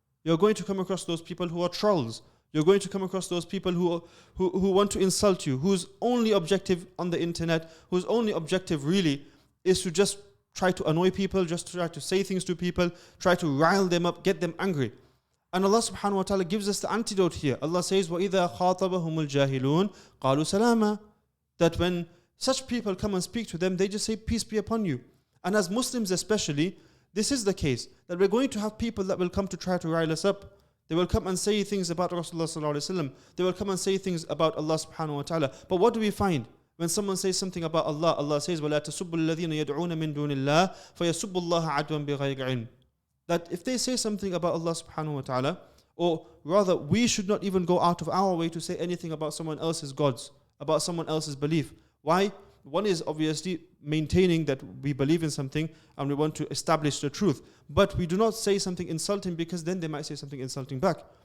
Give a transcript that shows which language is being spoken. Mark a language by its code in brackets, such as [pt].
[en] You're going to come across those people who are trolls. You're going to come across those people who want to insult you, whose only objective on the internet, whose only objective really is to just try to annoy people, just to try to say things to people, try to rile them up, get them angry. And Allah subhanahu wa ta'ala gives us the antidote here. Allah says, [ar] وَإِذَا خَاطَبَهُمُ الْجَاهِلُونَ قَالُوا سَلَامًا. [en] That when such people come and speak to them, they just say, peace be upon you. And as Muslims especially, this is the case, that we're going to have people that will come to try to rile us up. They will come and say things about Rasulullah sallallahu alaihi wasallam. They will come and say things about Allah subhanahu wa ta'ala. But what do we find? When someone says something about Allah, Allah says, [ar] وَلَا تَسُبُّ الَّذِينَ يَدْعُونَ مِن دُونِ اللَّهِ فَيَسُبُّ اللَّهَ عَدْوًا بِغَيْرِ عِلْمٍ. [en] That if they say something about Allah subhanahu wa ta'ala, or rather we should not even go out of our way to say anything about someone else's gods, about someone else's belief. Why? One is obviously maintaining that we believe in something and we want to establish the truth. But we do not say something insulting because then they might say something insulting back.